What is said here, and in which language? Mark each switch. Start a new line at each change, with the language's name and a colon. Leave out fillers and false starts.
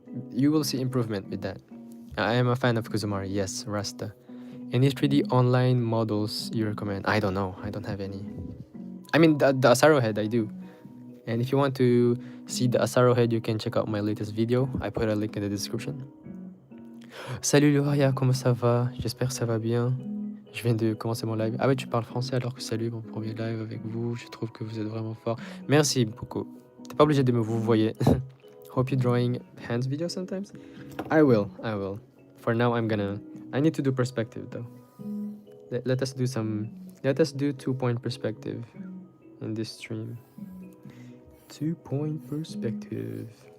English: You will see improvement with that. I am a fan of Kuzumari. Yes, Rasta. Any 3D online models you recommend? I don't know. I don't have any. I mean, the Asaro head, I do. And if you want to see the Asaro head, you can check out my latest video. I put a link in the description.
French: Salut Luria, comment ça va? J'espère que ça va bien. Je viens de commencer mon live. Ah ouais, tu parles français alors que salut, mon premier live avec vous. Je trouve que vous êtes vraiment fort. Merci beaucoup. T'es pas obligé de me vous voyez.
English: Hope you're drawing hands video sometimes. I will. For now, I need to do perspective though. Let us do 2-point perspective in this stream. 2-point perspective.